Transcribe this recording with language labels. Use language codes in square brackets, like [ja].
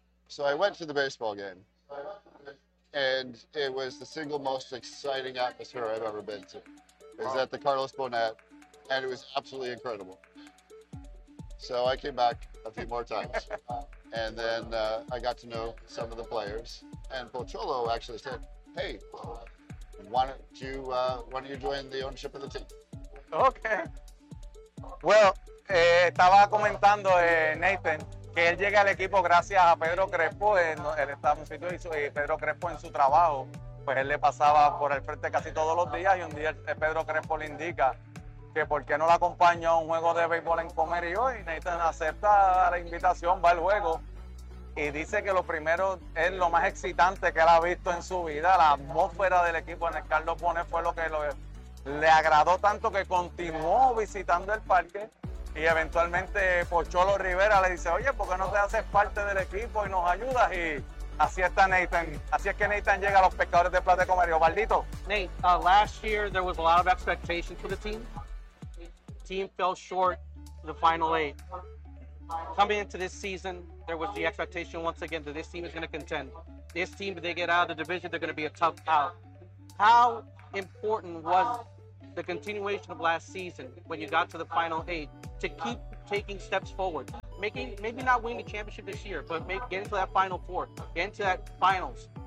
[en] So I went to the baseball game. And it was the single most exciting atmosphere I've ever been to. It was at the Carlos Bonet, and it was absolutely incredible. So I came back a few more times. And then I got to know some of the players. And Pocholo actually said, hey, why don't you join the ownership of the team? Okay. [es] Well, estaba comentando, Nathan, que él llega al equipo gracias a Pedro Crespo. Él estaba en un sitio y Pedro Crespo en su trabajo, pues él le pasaba por el frente casi todos los días. Y un día Pedro Crespo le indica que por qué no lo acompaña a un juego de béisbol en Comerío. Y Nathan acepta la invitación, va al juego. Y dice que lo primero es lo más excitante que él ha visto en su vida. La atmósfera del equipo en el Carlos Bonet fue lo que le agradó tanto que continuó visitando el parque. Y eventualmente Pocholo Rivera le dice, oye, ¿por qué no te haces parte del equipo y nos ayudas? Y así está Nathan. Así es que Nathan llega a los pescadores de Plata de Comerío. Baldito. [en] Nate, last year there was a lot of expectations for the team. The team fell short the final eight. coming into this season, there was the expectation once again that this team is going to contend. This team, if they get out of the division, they're going to be a tough out. How important was the continuation of last season when you got to the final eight to keep taking steps forward, making maybe not winning the championship this year, but getting to that final four, getting to that finals?